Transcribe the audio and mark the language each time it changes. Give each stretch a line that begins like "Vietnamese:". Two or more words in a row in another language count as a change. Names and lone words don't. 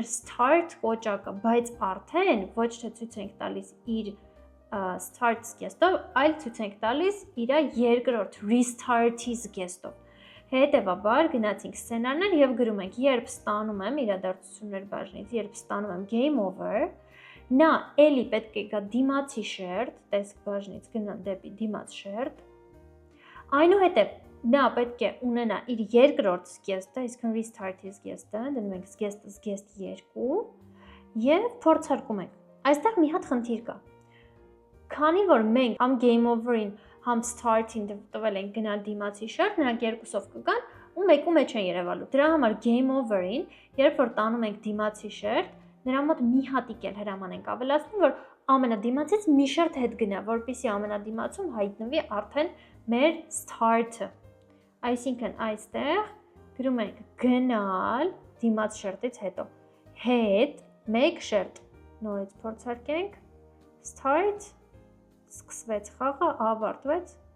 Armenian: start կոճակը, բայց արդեն ոչ թե ցույց ենք տալիս իր start զգեստով, այլ ցույց ենք տալիս իր երկրորդ restart-ի զգեստով։ Հետևաբար գնացինք սցենարներ եւ գրում ենք, երբ ստանում եմ իրադարձություններ բաժնից, երբ ստանում եմ game over, նա էլի պետք է գա դիմացի շերտ, տեսք բաժնից գնա դեպի դիմաց շերտ։ Այնուհետև նա պետք է ունենա իր երկրորդ զգեստը, այսինքն restart-ի զգեստը, դնում ենք զգեստը զգեստ 2 եւ փորձարկում ենք։ Այստեղ մի հատ խնդիր կա։ Քանի որ մենք համ
English: game over-
Armenian: ին, համ start-ին տվել ենք գնալ դիմացի շերտ, նրանք երկուսով կգան ու մեկու մեջ են երևալու։ Դրա համար
English: game over-
Armenian: ին, երբ որ տանում ենք դիմացի շերտ, նրա մոտ մի հատիկ էլ հրաման ենք ավելացնում, որ ամենադիմացից մի շերտ հետ գնա, որպեսզի ամենադիմացում հայտնվի արդեն մեր start-ը։ Այսինքն այստեղ գրում ենք գնալ դիմաց շերտից հետո հետ մեկ շերտ, նորից փորձարկենք start, սկսվեց խաղը, ավարտվեց